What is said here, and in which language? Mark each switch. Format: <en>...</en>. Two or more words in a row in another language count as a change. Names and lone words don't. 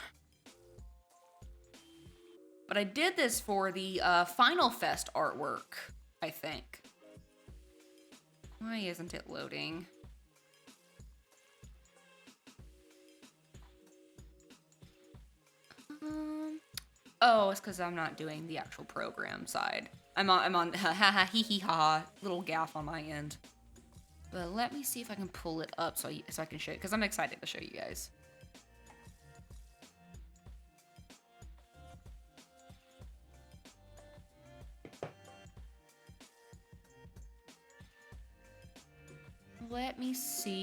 <en>But I did this for the Final Fest artwork, I think. Why isn't it loading? Oh, it's because I'm not doing the actual program side. I'm on ha hee hee ha, little gaff on my end. But let me see if I can pull it up so I can show you, because I'm excited to show you guys. Let me see.</en>